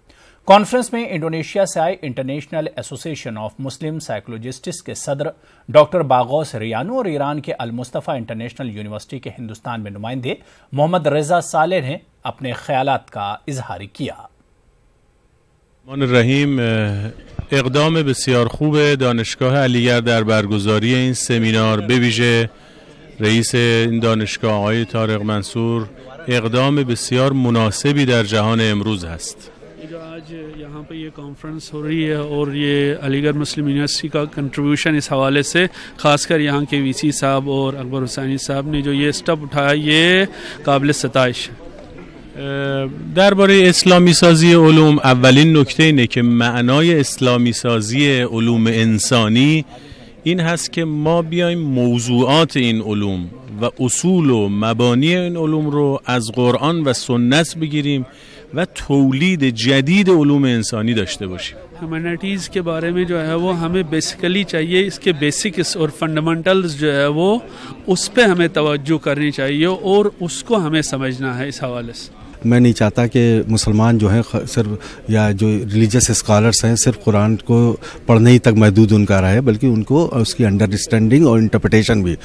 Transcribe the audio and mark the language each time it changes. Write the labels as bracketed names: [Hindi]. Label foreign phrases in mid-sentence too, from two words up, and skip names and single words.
[Urdu] کانفرنس میں انڈونیشیا سے آئے انٹرنیشنل ایسوسی ایشن آف مسلم سائیکولوجسٹس کے صدر ڈاکٹر باغوس ریانو اور ایران کے المصطفیٰ انٹرنیشنل یونیورسٹی کے ہندوستان میں نمائندے محمد رضا صالح نے اپنے خیالات کا اظہار کیا۔ [Arabic] الرحیم، [Persian] اقدام بسیار خوب دانشگاه علیگرد در برگزاری این سمینار، به ویژه رئیس این دانشگاه آقای طارق منصور، اقدام بسیار مناسبی در جهان امروز است۔ [Urdu] جو آج یہاں پہ یہ کانفرنس ہو رہی ہے اور یہ علی گڑھ مسلم یونیورسٹی کا کنٹریبیوشن اس حوالے سے، خاص کر یہاں کے وی سی صاحب اور اکبر حسینی صاحب نے جو یہ اسٹیپ اٹھایا، یہ قابل ستائش ہے۔ [Persian] درباره اسلامی سازی علوم، اولین نکته اینه که معنای اسلامی سازی علوم انسانی این هست که ما بیایم موضوعات این علوم و اصول و مبانی این علوم رو از قرآن و سنت بگیریم و تولید جدید علوم انسانی داشته باشیم۔ [Urdu] ہیومینٹیز کے بارے میں جو ہے وہ ہمیں بیسیکلی چاہیے، اس کے بیسکس اور فنڈامنٹلز جو ہے وہ اس پہ ہمیں توجہ کرنی چاہیے اور اس کو ہمیں سمجھنا ہے اس حوالے سے۔ میں نہیں چاہتا کہ مسلمان جو ہیں صرف یا جو ریلیجس اسکالرس ہیں صرف قرآن کو پڑھنے ہی تک محدود ان کا رہے، بلکہ ان کو اس کی انڈرسٹینڈنگ اور انٹرپریٹیشن بھی۔